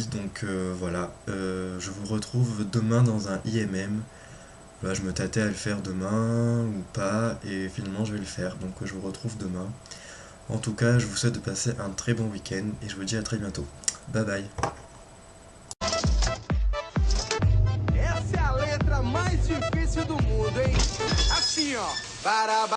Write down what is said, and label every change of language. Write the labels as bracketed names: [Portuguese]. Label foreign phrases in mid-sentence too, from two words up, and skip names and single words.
[French] Donc voilà, je vous retrouve demain dans un IMM. Là, je me tâtais à le faire demain ou pas, et finalement je vais le faire. Donc je vous retrouve demain. En tout cas, je vous souhaite de passer un très bon week-end et je vous dis à très bientôt. Bye bye. [Portuguese] Essa é a letra mais difícil do mundo, hein? Assim, ó.